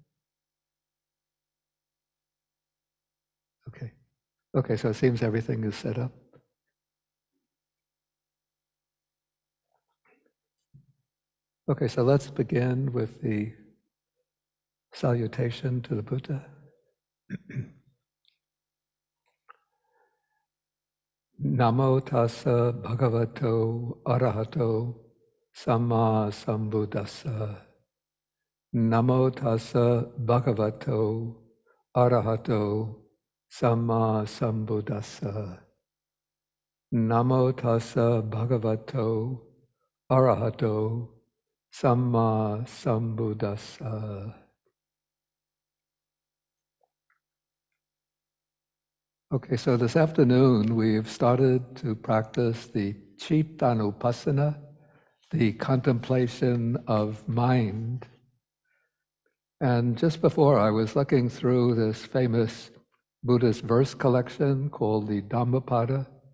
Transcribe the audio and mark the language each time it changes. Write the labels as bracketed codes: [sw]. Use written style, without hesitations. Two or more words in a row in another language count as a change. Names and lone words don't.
[en] Okay. Okay, so it seems everything is set up. Okay, so let's begin with the salutation to the Buddha. [pi] Namo tassa bhagavato arahato samma sambuddhassa. Namo tassa bhagavato arahato samma sambuddhassa. Namo tassa bhagavato arahato samma sambuddhassa. [en] Okay, so this afternoon we've started to practice the Chittanupassana, the contemplation of mind. And just before I was looking through this famous Buddhist verse collection called the Dhammapada.